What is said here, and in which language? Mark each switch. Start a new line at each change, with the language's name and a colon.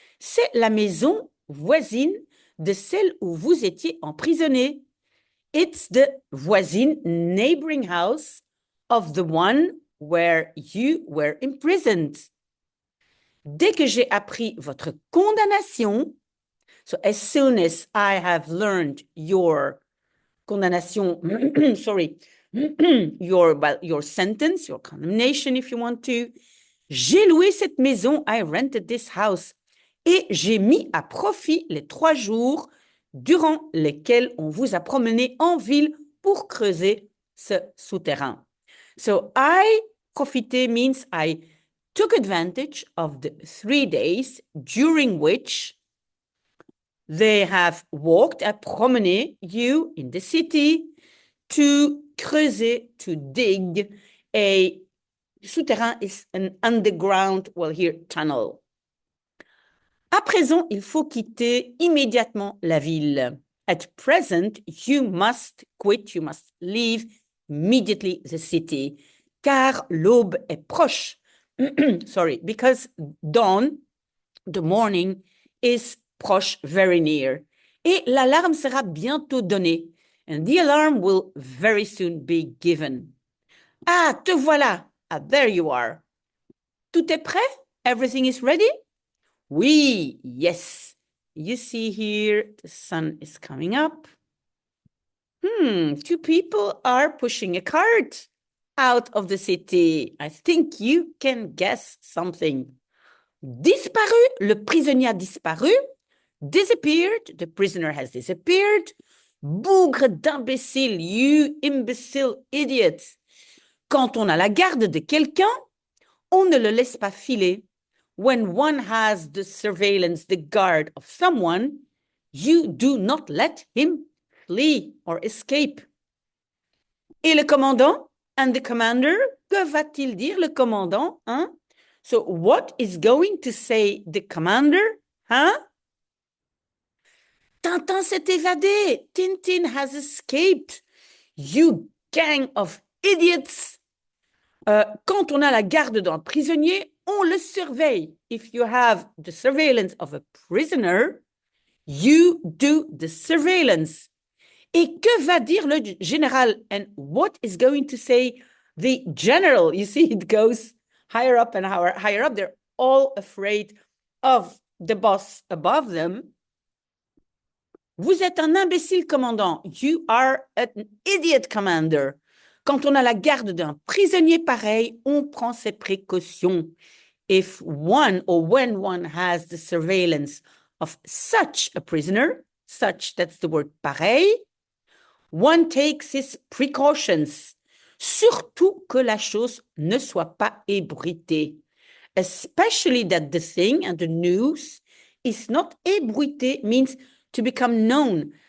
French: C'est la maison voisine de celle où vous étiez emprisonné.
English: It's the voisine neighboring house of the one where you were imprisoned.
French: Dès que j'ai appris votre condamnation,
English: so as soon as I have learned your condamnation, sorry, your sentence, your condemnation, if you want to,
French: j'ai loué cette maison,
English: I rented this house,
French: et j'ai mis à profit les 3 jours durant lesquels on vous a promené en ville pour creuser ce souterrain.
English: So I profité means I took advantage of the 3 days during which they have walked, promené you in the city to creuser, to dig. A souterrain is an underground, well here, tunnel. À présent, il faut quitter immédiatement la ville. At present, you must quit, you must leave immediately the city,
French: car l'aube est proche.
English: Sorry, because dawn, the morning, is proche, very near. Et l'alarme sera bientôt donnée. And the alarm will very soon be given.
French: Ah, te voilà.
English: Ah, there you are.
French: Tout est prêt?
English: Everything is ready?
French: Oui,
English: yes. You see here, the sun is coming up. 2 people are pushing a cart out of the city. I think you can guess something.
French: Disparu, le prisonnier a disparu.
English: Disappeared, the prisoner has disappeared.
French: Bougre d'imbécile,
English: you imbecile idiot.
French: Quand on a la garde de quelqu'un, on ne le laisse pas filer.
English: When one has the surveillance, the guard of someone, you do not let him flee or escape.
French: Et le commandant?
English: And the commander?
French: Que va-t-il dire le commandant? Hein?
English: So what is going to say the commander?
French: Hein? Tintin s'est évadé.
English: Tintin has escaped. You gang of idiots.
French: Quand on a la garde d'un prisonnier, on le surveille.
English: If you have the surveillance of a prisoner, you do the surveillance.
French: Et que va dire le général?
English: And what is going to say the general? You see, it goes higher up and higher up. They're all afraid of the boss above them.
French: Vous êtes un imbécile, commandant.
English: You are an idiot, commander.
French: Quand on a la garde d'un prisonnier pareil, on prend ses précautions.
English: If one or when one has the surveillance of such a prisoner, such, that's the word pareil. One takes his precautions. Surtout que la chose ne soit pas ébruitée. Especially that the thing and the news is not ébruité, means to become known.